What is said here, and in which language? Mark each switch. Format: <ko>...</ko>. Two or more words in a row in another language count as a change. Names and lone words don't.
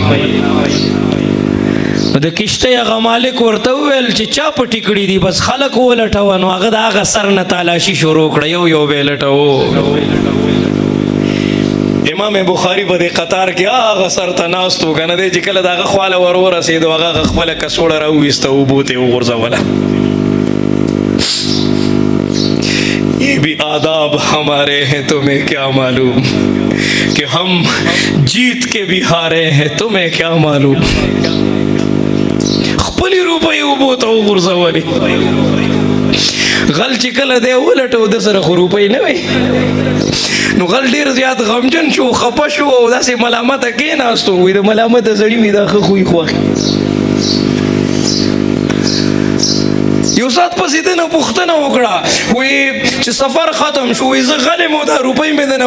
<ps>د کشتۍ هغه مالک ورته وویل چې چا پټې کړي دي بس خلک ولټوه نو هغه د هغه سر نه تالاشي شروع کړه یو به یې لټوه امام بخاری په دې قطار کې هغه سر ته ناست و کنه دی چې کله د هغه خواله ورورسېدو هغه خپله کڅوړه راوویسته اوبو ته یې وغورځوله</ps> <ur>یہ بھی آداب ہمارے ہیں تمہیں کیا معلوم کہ ہم جیت کے بھی ہارے ہیں تمہیں کیا معلوم</ur> <ps>خپلی روپۍ اوبو ته وغورځولې غل چې کله دی ولټو د سره خو روپۍ نه وي نو غل ډېر زیات غمجن شو خفه شو او داسې ملامته کېناستو وایي د ملامته سړي وي دا ښه خوی خوښي یو ساعت پسې ده نه پوښتنه وکړه وایي چې سفر ختم شو وایي زه غلم او دا روپۍ مې ده نه</ps>